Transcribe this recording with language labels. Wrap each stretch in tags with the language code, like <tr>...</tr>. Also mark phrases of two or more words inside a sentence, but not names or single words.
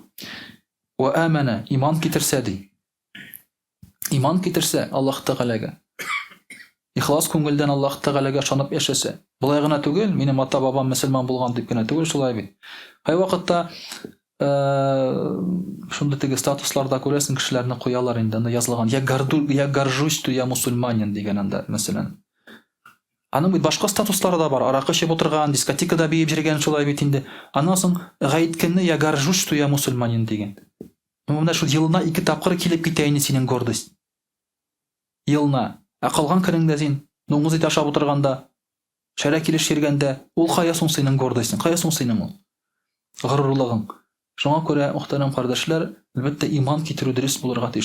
<ar>Ва амана,</ar> <tt>иман китерсә ди. Иман китерсә Аллаһ Тәгаләгә. Ихлас күңелдән Аллаһ Тәгаләгә ышанып яшәсә. Булай гына түгел, минем ата-бабам мөселман булган дип генә түгел, шулай бит. Һәр вакытта шундый теге статусларда күрәсең, кешеләрне куялар инде, анда язылган:</tt> <ru>Я горжусь, что я мусульманин</ru> <tt>дигән анда, мәсәлән. Аның бит башка статуслары да бар. Аракы эчеп утырган, дискотекада биеп йөргән, шулай бит инде. Аннан соң гаеткәнне</tt> <ru>я горжусь, что я мусульманин</ru> <tt>дигән. Менә шул елына 2 тапкыр килеп китә инде синең гордость. Елына. Калган көнеңдә син ноңгыз ит ашап утырганда, шәрә килеш йөргәндә, ул кая соң синең гордостьң, кая соң синең ул? Горурлыгың. Шуңа күрә, мөхтәрәм кардәшләр, әлбәттә иман китерү дөрес булырга тиеш.</tt>